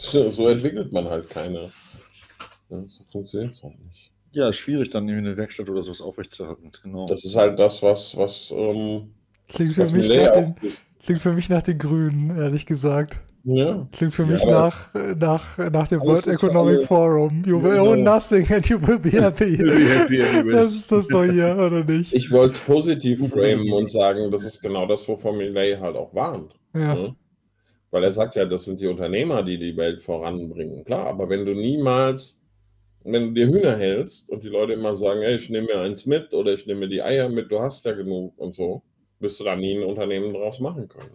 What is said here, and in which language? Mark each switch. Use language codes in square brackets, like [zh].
[de] So entwickelt man halt keine. Ja, so funktioniert es halt nicht. Ja, schwierig, dann in der Werkstatt oder sowas aufrechtzuerhalten. Genau. Das ist halt das, was klingt für mich nach den Grünen, ehrlich gesagt. Ja. Klingt für mich nach dem World Economic Forum. [en] You will own nothing and you will be happy. [de] Das ist das doch hier, oder nicht? Ich wollte es positiv framen und sagen, das ist genau das, wovon Milley halt auch warnt. Ja. Ne? Weil er sagt ja, das sind die Unternehmer, die die Welt voranbringen. Klar, aber wenn du dir Hühner hältst und die Leute immer sagen, ey, ich nehme mir eins mit oder ich nehme die Eier mit, du hast ja genug und so, wirst du da nie ein Unternehmen draus machen können.